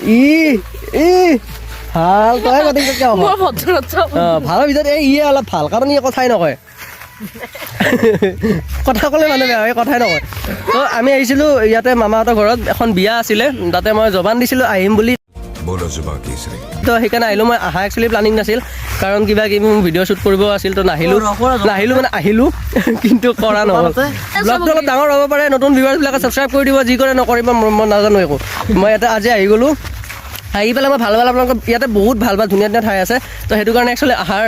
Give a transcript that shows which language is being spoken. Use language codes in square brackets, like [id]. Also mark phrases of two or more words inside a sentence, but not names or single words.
[as] ভাল তই ভালৰ ভিতৰত ইয়ে অলপ ভাল কাৰণ ইয়ে কথাই নকয় কথা ক'লে মানে বেয়া হয় কথাই নকয় তো আমি আহিছিলোঁ ইয়াতে মামাহঁতৰ ঘৰত এখন বিয়া আছিলে তাতে মই জবান দিছিলোঁ আহিম বুলি [hi] बोलो जुबा केसरी [as] তো সেইকাৰণে আহিলোঁ মই অহা [en] actually planning [as] নাছিল কাৰণ কিবা কিবি মোৰ [en] video shoot [as] কৰিব আছিল তো নাহিলোঁ মানে আহিলোঁ কিন্তু কৰা নহ'ল ব্লগটো অলপ ডাঙৰ হ'ব পাৰে নতুন ভিউৱাৰ্ছবিলাকে ছাবস্ক্ৰাইব কৰি দিব যি কৰে নকৰিব মই নাজানো একো মই ইয়াতে আজি আহি গ'লোঁ আহি পেলাই মই ভাল আপোনালোকৰ ইয়াতে বহুত ভাল ধুনীয়া ধুনীয়া ঠাই আছে তো সেইটো কাৰণে একচুৱেলি অহাৰ